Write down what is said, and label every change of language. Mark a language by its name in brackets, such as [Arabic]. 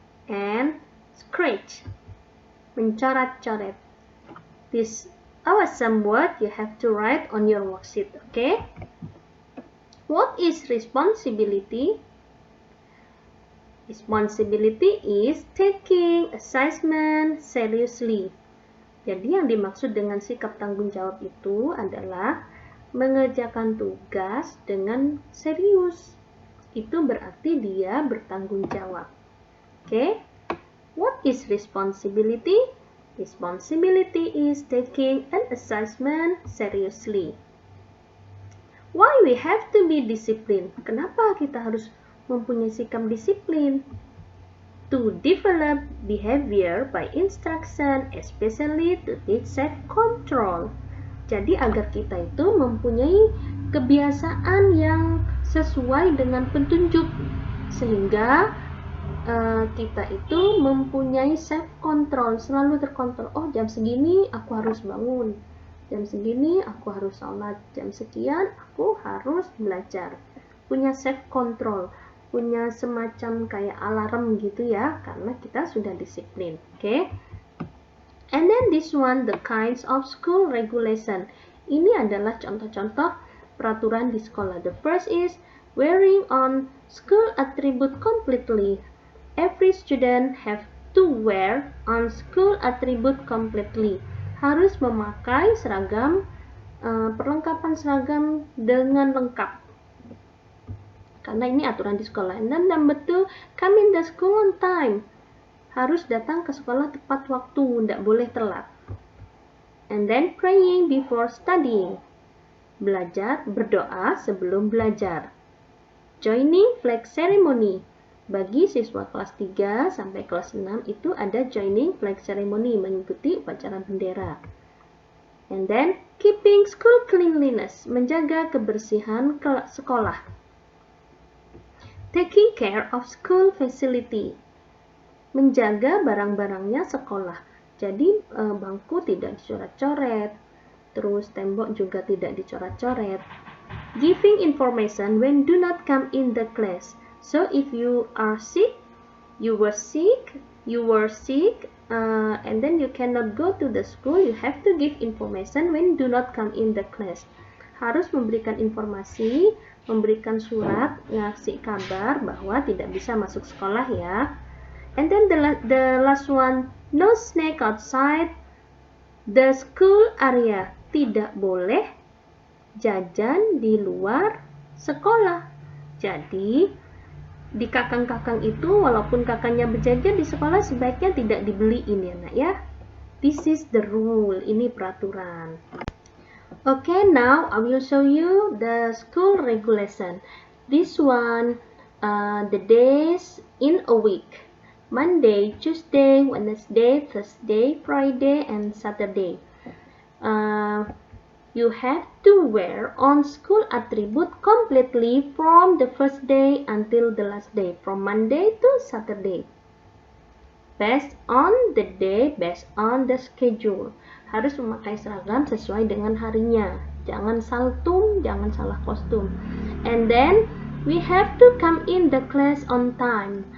[English] And scratch, [Indonesian] mencoret-coret. [English] This awesome word you have to write on your worksheet, okay? What is responsibility? Responsibility is taking assessment seriously. [Indonesian] Jadi yang dimaksud dengan sikap tanggung jawab itu adalah mengerjakan tugas dengan serius. Itu berarti dia bertanggung jawab. [English] Okay? What is responsibility? Responsibility is taking an assessment seriously. Why we have to be disciplined? [Indonesian] Kenapa kita harus mempunyai sikap disiplin? [English] To develop behavior by instruction, especially to teach self-control. [Indonesian] Jadi agar kita itu mempunyai kebiasaan yang sesuai dengan petunjuk, sehingga kita itu mempunyai self-control, selalu terkontrol. Oh, jam segini aku harus bangun, jam segini aku harus sholat, jam sekian aku harus belajar. Punya self-control, punya semacam kayak alarm gitu ya, karena kita sudah disiplin. Okay? [English] And then this one, the kinds of school regulation. [Indonesian] Ini adalah contoh-contoh peraturan di sekolah. [English] The first is wearing on school attribute completely. Every student have to wear on school attribute completely. [Indonesian] Harus memakai seragam, perlengkapan seragam dengan lengkap. Karena ini aturan di sekolah. Dan [English] number 2, come in the school on time. [Indonesian] Harus datang ke sekolah tepat waktu, tidak boleh telat. [English] And then praying before studying. [Indonesian] Belajar, berdoa sebelum belajar. [English] Joining flag ceremony. [Indonesian] Bagi siswa kelas 3 sampai kelas 6 itu ada [English] joining flag ceremony, [Indonesian] mengikuti upacara bendera. [English] And then keeping school cleanliness. [Indonesian] Menjaga kebersihan sekolah. [English] Taking care of school facility. [Indonesian] Menjaga barang-barangnya sekolah. Jadi bangku tidak dicoret-coret, terus tembok juga tidak dicoret-coret. [English] Giving information when do not come in the class. So if you are sick, you were sick, and then you cannot go to the school, you have to give information when do not come in the class. [Indonesian] Harus memberikan informasi, memberikan surat, ngasih kabar bahwa tidak bisa masuk sekolah ya. [English] And then the last one, no snack outside the school area. [Indonesian] Tidak boleh jajan di luar sekolah. Jadi di kakang-kakang itu, walaupun kakaknya berjajan di sekolah, sebaiknya tidak dibeliin ya nak ya. [English] This is the rule, [Indonesian] ini peraturan. [English] Okay, now I will show you the school regulation. This one, the days in a week. Monday, Tuesday, Wednesday, Thursday, Friday, and Saturday. You have to wear on school attribute completely from the first day until the last day, from Monday to Saturday. Based on the day, based on the schedule. [Indonesian] Harus memakai seragam sesuai dengan harinya. Jangan saltum, jangan salah kostum. [English] And then we have to come in the class on time.